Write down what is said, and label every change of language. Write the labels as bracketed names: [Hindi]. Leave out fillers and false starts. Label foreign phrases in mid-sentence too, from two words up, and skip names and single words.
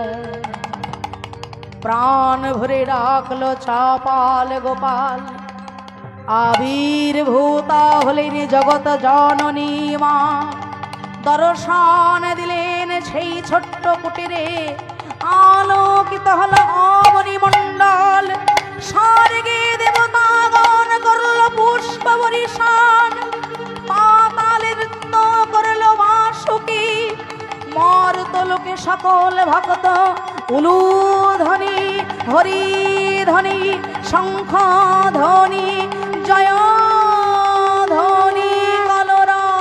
[Bangla] প্রাণ ভরে ডাকলো চাপাল গোপাল আবির্ভূতা হলেন জগৎ জননী মা। দর্শন দিলেন সেই ছোট্ট কুটিরে আলোকিত হল অবনী মণ্ডল। স্বর্গে দেবতাগণ করল পুষ্প বর্ষণ, পাতালে নৃত্য করল বাসুকি। মর্তলোকে সকল ভক্ত উলুধ্বনি হরিধ্বনি শঙ্খ ধ্বনি জয় ধ্বনি কলরা।